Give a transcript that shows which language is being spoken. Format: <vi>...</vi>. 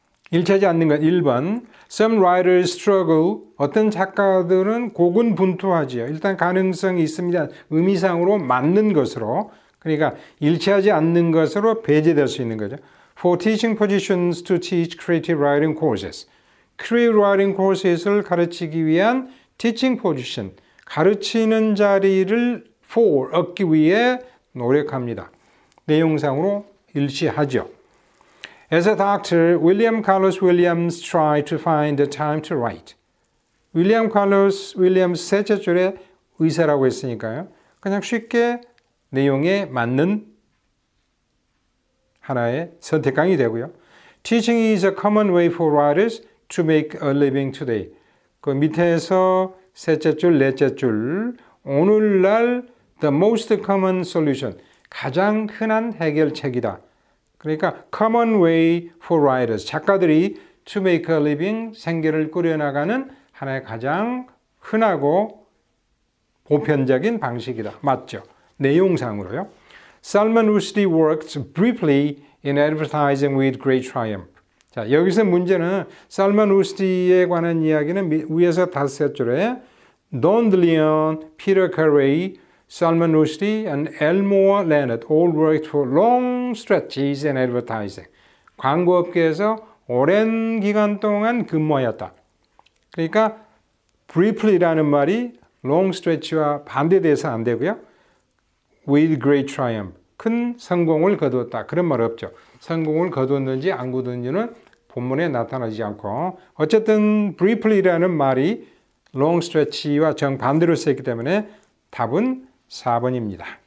<ko>일치하지 않는 것 1번</ko> <en>Some writers struggle.</en> <ko>어떤 작가들은 고군분투하지요. 일단 가능성이 있습니다. 의미상으로 맞는 것으로 그러니까 일치하지 않는 것으로 배제될 수 있는 거죠.</ko> <en>For teaching positions to teach creative writing courses. creative writing courses</en> <ko>를 가르치기 위한</ko> <en>teaching position,</en> <ko>가르치는 자리를 for 얻기 위해 노력합니다. 내용상으로 일치하죠.</ko> <en>As a doctor, William Carlos Williams tried to find the time to write.</en> <ko>윌리엄 칼로스 윌리엄스 셋째 줄에 의사라고 했으니까요. 그냥 쉽게 내용에 맞는 하나의 선택강이 되고요.</ko> <en>Teaching is a common way for writers to make a living today.</en> <ko>그 밑에서 셋째 줄, 넷째 줄, 오늘날</ko> <en>the most common solution,</en> <ko>가장 흔한 해결책이다. 그러니까</ko> <en>common way for writers,</en> <ko>작가들이</ko> <en>to make a living,</en> <ko>생계를 꾸려나가는 하나의 가장 흔하고 보편적인 방식이다. 맞죠? 내용상으로요.</ko> <en>Salman Rushdie worked briefly in advertising with great triumph.</en> <ko>자, 여기서 문제는 살만 루스디에 관한 이야기는 위에서 다섯 줄에</ko> <en>Don DeLeon, Peter Carey, Salman Rushdie, and Elmore Leonard all worked for long stretches in advertising.</en> <ko>광고업계에서 오랜 기간 동안 근무하였다. 그러니까 briefly라는 말이 long stretch와 반대돼서 안 되고요.</ko> <en>With great triumph.</en> <ko>큰 성공을 거두었다. 그런 말 없죠. 성공을 거두었는지 안 거두었는지는 본문에 나타나지 않고 어쨌든 briefly라는 말이 long stretch와 정반대로 쓰였기 때문에 답은 4번입니다.</ko>